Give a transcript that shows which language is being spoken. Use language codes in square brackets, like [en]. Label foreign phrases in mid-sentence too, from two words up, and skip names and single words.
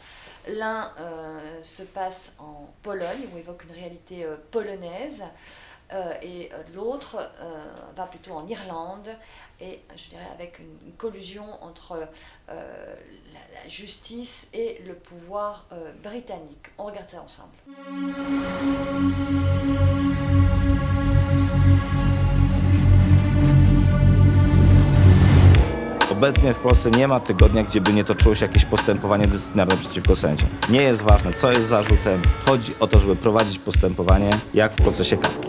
[fr] L'un se passe en Pologne, où évoque une réalité polonaise, et l'autre va plutôt en Irlande, et je dirais avec une collusion entre la justice et le pouvoir britannique. On regarde ça ensemble. [pl] Obecnie w Polsce nie ma tygodnia, gdzie by nie toczyło się jakieś postępowanie dyscyplinarne przeciwko sędziom. Nie jest ważne, co jest zarzutem. Chodzi o to, żeby prowadzić postępowanie, jak w procesie Kafki.